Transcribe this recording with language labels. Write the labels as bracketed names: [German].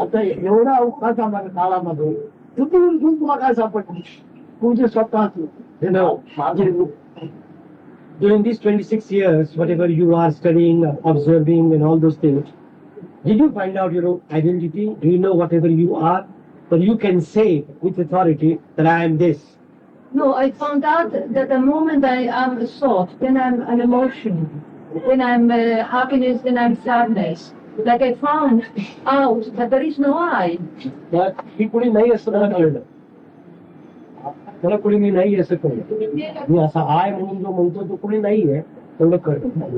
[Marathi] आता एवढ्या अवकाशामध्ये काळामध्ये कुठून तुला काय सापडली तुझे स्वतःच [English] You know, during these 26 years, whatever you are studying, observing, and all those things, did you find out your own identity? Do you know whatever you are? That you can say with authority that I am this. No, I found out that the moment I am a thought, then I'm an emotion, then I'm happiness, then I'm sadness. Like I found out that there is no I. [Marathi] ही कुणी नाही असं मला कळलं. मला कुणी मी नाही असं कळलं. मी असा आय म्हणून जो म्हणतो तो कुणी नाहीये एवढं कळलं.